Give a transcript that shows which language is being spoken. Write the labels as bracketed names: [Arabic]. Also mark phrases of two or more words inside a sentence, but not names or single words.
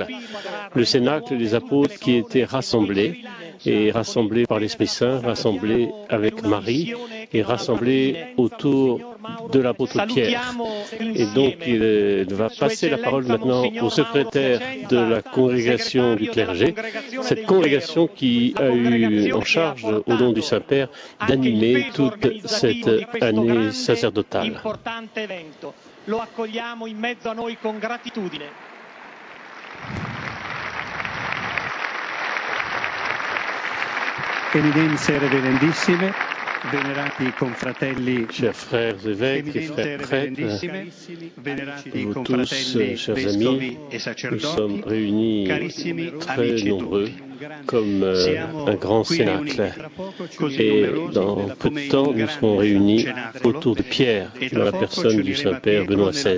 [French] Le Cénacle des apôtres qui étaient rassemblés, et rassemblés par l'Esprit Saint, rassemblés avec Marie et rassemblés autour de l'apôtre Pierre. Et donc il va passer la parole maintenant au secrétaire de la congrégation du clergé, cette congrégation qui a eu en charge au nom du Saint-Père d'animer toute cette année sacerdotale. [Italian] Lo accogliamo in mezzo a noi con gratitudine. Eminenze reverendissime, venerati confratelli, [French] chers frères évêques et frères prêtres, vous tous, chers amis, nous sommes réunis très nombreux comme un grand cénacle. Et dans peu de temps, nous serons réunis autour de Pierre, dans la personne du Saint-Père Benoît XVI.